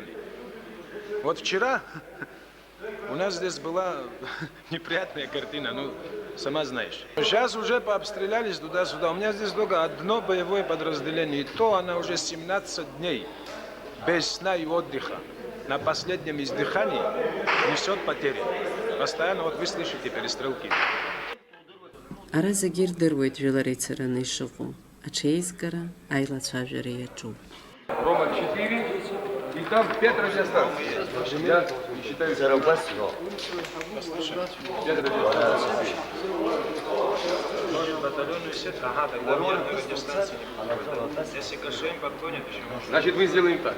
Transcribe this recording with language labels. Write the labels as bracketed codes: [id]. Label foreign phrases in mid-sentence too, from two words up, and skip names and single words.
[ru] Вот вчера у нас здесь была неприятная картина, ну, сама знаешь. Сейчас уже пообстрелялись туда-сюда. У меня здесь только одно боевое подразделение, и то она уже 17 дней без сна и отдыха. На последнем издыхании несет потери. Постоянно, вот вы слышите перестрелки. [ab] Ара зегьы ирдыруеит жәлар еицараны ишыҟоу. Аҽеизгара, аилацәажәара иаҿуп. [ru] Рома 4, и там 5 радиостанций. Я не считаю... 5 радиостанций. Значит, мы сделаем так.